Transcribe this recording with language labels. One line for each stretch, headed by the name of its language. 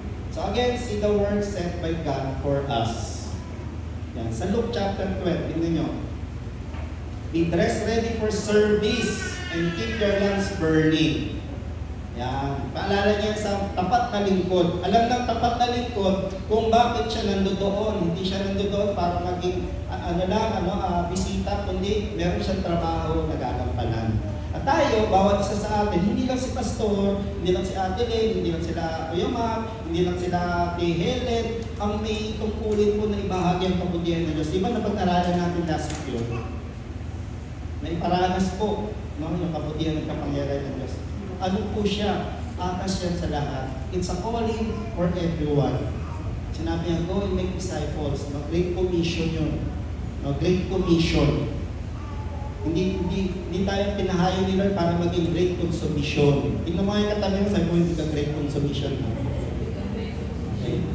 English: So again, see the word set by God for us. Yan. Sa Luke chapter 12,
Filipino: tingnan nyo.
English: Be dressed ready for service and keep your lamps burning.
Filipino: Yan. Paalala niya sa tapat na lingkod. Alam ng tapat na lingkod kung bakit siya nandoon. Hindi siya nandoon para maging bisita, kundi meron siyang trabaho na gagampanan. At tayo, bawat isa sa atin, hindi lang si Pastor, hindi lang si Ate Len, hindi lang sila Kuya Mark, hindi lang sila Ate Helen, ang may tungkulin po na ibahagi ang kabutihan ng Diyos. Diba napag-aralan natin last week yun? May paranas po, no, yung kabutihan ng kapangyarihan ng Diyos. Ano po siya? Atas yan sa lahat.
English: It's a calling for everyone.
Filipino: Sinabi niya,
English: go and make disciples.
Filipino: No? Great commission yun. No? Great commission. Hindi tayo pinahayo ni Lord para maging great consummation. Tingnan mo yung katabi mo, sabi mo hindi ka great consummation. Okay.